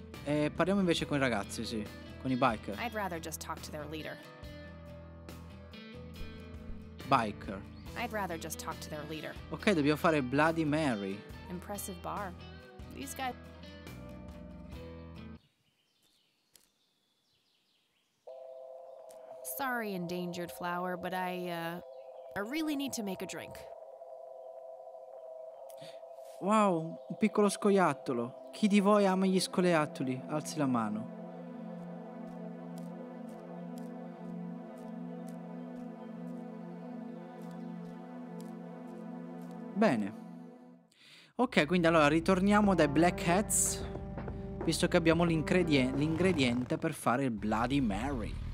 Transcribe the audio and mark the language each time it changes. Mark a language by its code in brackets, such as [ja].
[it] E parliamo invece con i ragazzi, sì. Con i biker. [en] I'd rather just talk to their leader. Biker. I'd rather just talk to their leader. [it] Ok, dobbiamo fare Bloody Mary. [en] Impressive bar. These guys... Sorry, endangered flower, but I really need to make a drink. [it] Wow, un piccolo scoiattolo. Chi di voi ama gli scoiattoli? Alzi la mano. Bene. Ok, quindi allora ritorniamo dai Black Hats, visto che abbiamo l'ingrediente per fare il Bloody Mary.